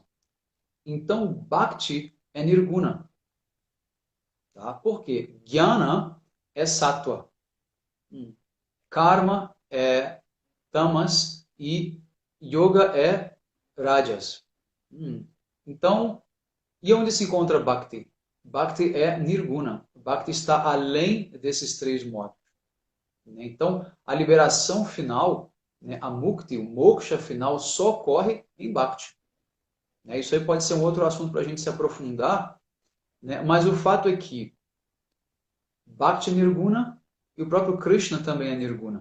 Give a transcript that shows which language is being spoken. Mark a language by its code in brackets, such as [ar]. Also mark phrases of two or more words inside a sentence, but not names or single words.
[pt] Então, Bhakti é Nirguna. Tá? Por quê? Jnana é Sattva. Karma é Tamas e Yoga é Rajas. Então, e onde se encontra Bhakti? Bhakti é Nirguna. Bhakti está além desses três modos. Então, a liberação final, a Mukti, o moksha final, só ocorre em Bhakti. Isso aí pode ser um outro assunto para a gente se aprofundar, mas o fato é que Bhakti é Nirguna e o próprio Krishna também é Nirguna.